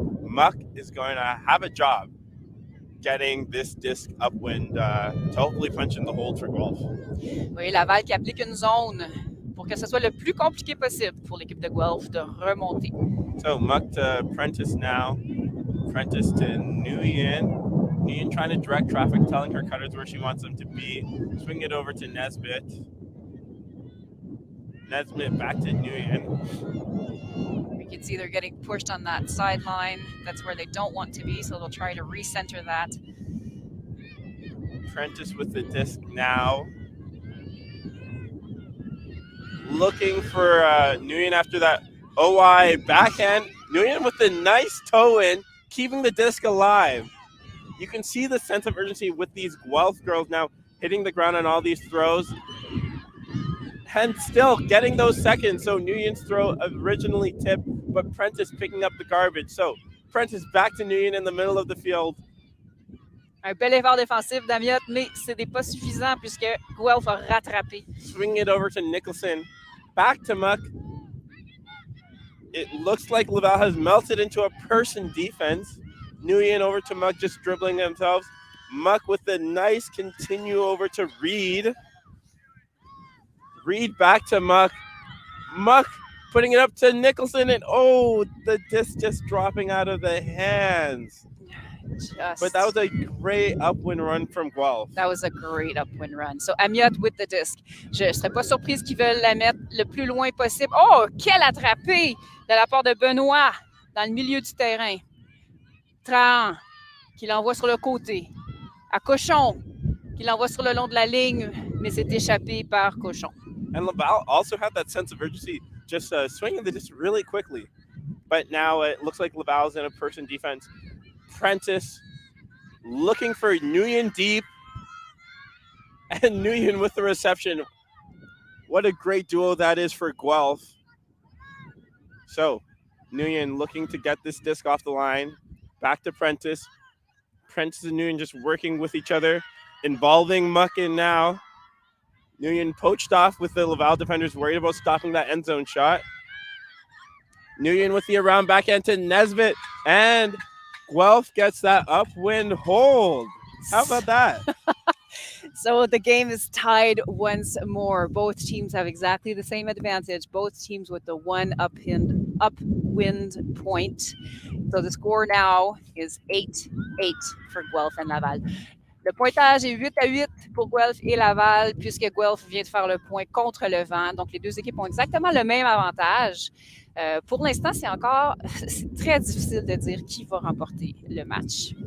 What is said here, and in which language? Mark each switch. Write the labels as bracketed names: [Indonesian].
[English] Muck is going to have a job getting this disc upwind to hopefully punch in the hole for Guelph. [French] Oui, Laval qui applique une zone pour que ce soit le plus compliqué possible pour l'équipe de Guelph de remonter. [English] So Muck to Prentice now. Prentice to Nguyen. Nguyen trying to direct traffic, telling her cutters where she wants them to be. Swing it over to Nesbitt. Nesbitt back to Nguyen. You can see they're getting pushed on that sideline. That's where they don't want to be, so they'll try to recenter that. Prentice with the disc now. Looking for Nguyen after that OI backhand. Nguyen with the nice toe in, keeping the disc alive. You can see the sense of urgency with these Guelph girls now hitting the ground on all these throws. And still getting those seconds. So Nguyen's throw originally tipped, but Prentice picking up the garbage. So Prentice back to Nguyen in the middle of the field. [French] Un bel effort défensif d'Amiot, mais ce n'est pas suffisant puisque Guelph a rattrapé. [English] Swinging it over to Nicholson. Back to Muck. It looks like Laval has melted into a person defense. Nguyen over to Muck, just dribbling themselves. Muck with the nice continue over to Reed. Reed back to Muck. Muck putting it up to Nicholson, and the disc just dropping out of the hands. But that was a great upwind run from Guelph. That was a great upwind run. So Amiot with the disc. [French] Je ne serais pas surprise qu'ils veulent la mettre le plus loin possible. Oh, quelle attrapée de la part de Benoît dans le milieu du terrain. Trahan qui l'envoie sur le côté. À Cochon qui l'envoie sur le long de la ligne, mais c'est échappé par Cochon. [English] And Laval also had that sense of urgency, just swinging the disc really quickly. But now it looks like Laval's in a person defense. Prentice looking for Nguyen deep, and Nguyen with the reception. What a great duo that is for Guelph. So Nguyen looking to get this disc off the line. Back to Prentice. Prentice and Nguyen just working with each other, involving Muck in now. Nguyen poached off with the Laval defenders, worried about stopping that end zone shot. Nguyen with the around backhand to Nesbitt, and Guelph gets that upwind hold. How about that? So the game is tied once more. Both teams have exactly the same advantage. Both teams with the one upwind point. So the score now is 8-8 for Guelph and Laval. [French] Le pointage est 8-8 pour Guelph et Laval, puisque Guelph vient de faire le point contre le vent. Donc, les deux équipes ont exactement le même avantage. Pour l'instant, c'est très difficile de dire qui va remporter le match.